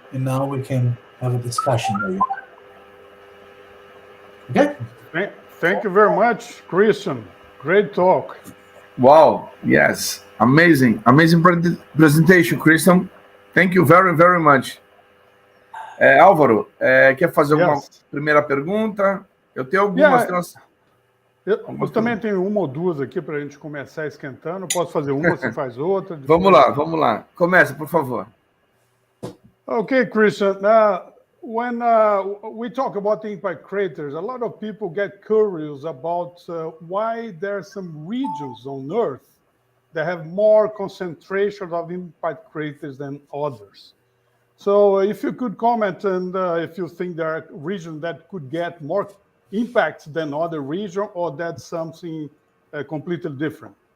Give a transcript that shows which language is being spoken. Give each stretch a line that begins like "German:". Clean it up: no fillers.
English: And now we can have a discussion. Okay? Thank you very much, Christian. Great talk. Wow, yes. Amazing presentation, Christian. Thank you very, very much.
Portuguese: Álvaro, quer fazer alguma primeira pergunta? Eu tenho algumas. Eu também tenho uma ou duas aqui para a gente começar esquentando. Posso fazer uma, você faz outra. Vamos lá. Começa, por favor.
English: Okay, Christian. When we talk about the impact craters, a lot of people get curious about why there are some regions on Earth that have more concentration of impact craters than others. So if you could comment, and if you think there are regions that could get more impacts than other regions, or that's something completely different.